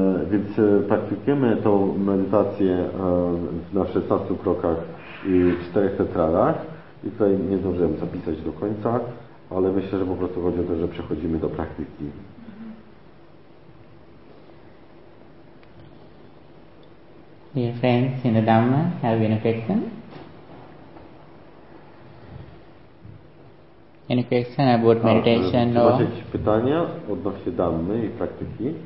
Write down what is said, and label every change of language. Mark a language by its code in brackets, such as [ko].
[pl] Więc praktykujemy tą medytację na 16 krokach i 4 tetrarach. I tutaj nie zdążyłem zapisać do końca, ale myślę, że po prostu chodzi o to, że przechodzimy do praktyki. [en] Dear friends in the Dhamma, have you any question? Any question about meditation? [pl] Czy macie jakieś pytania odnośnie Dhammy i praktyki?